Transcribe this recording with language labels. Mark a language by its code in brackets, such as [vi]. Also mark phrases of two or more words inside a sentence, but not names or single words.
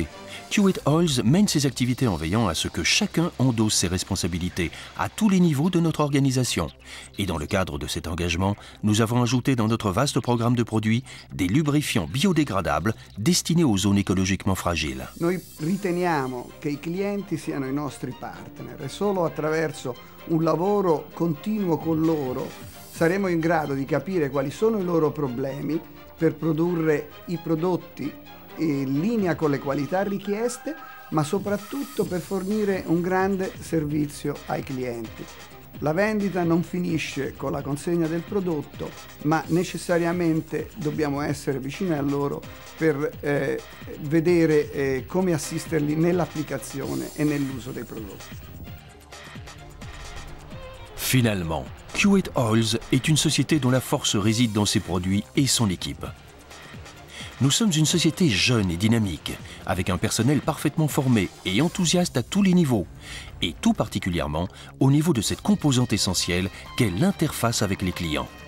[fr] Q8 Oils mène ses activités en veillant à ce que chacun endosse ses responsabilités à tous les niveaux de notre organisation. Et dans le cadre de cet engagement, nous avons ajouté dans notre vaste programme de produits des lubrifiants biodégradables destinés aux zones écologiquement fragiles. [it] Noi riteniamo che i clienti siano i nostri partner e solo attraverso un lavoro continuo con loro saremo in grado di capire quali sono i loro problemi per produrre i prodotti in linea con le qualità richieste, ma soprattutto per fornire un grande servizio ai clienti. La vendita non finisce con la consegna del prodotto, ma necessariamente dobbiamo essere vicini a loro per vedere come assisterli nell'applicazione e nell'uso dei prodotti. [fr] Finalement, Q8 Oils est une société dont la force réside dans ses produits et son équipe. Nous sommes une société jeune et dynamique, avec un personnel parfaitement formé et enthousiaste à tous les niveaux, et tout particulièrement au niveau de cette composante essentielle qu'est l'interface avec les clients.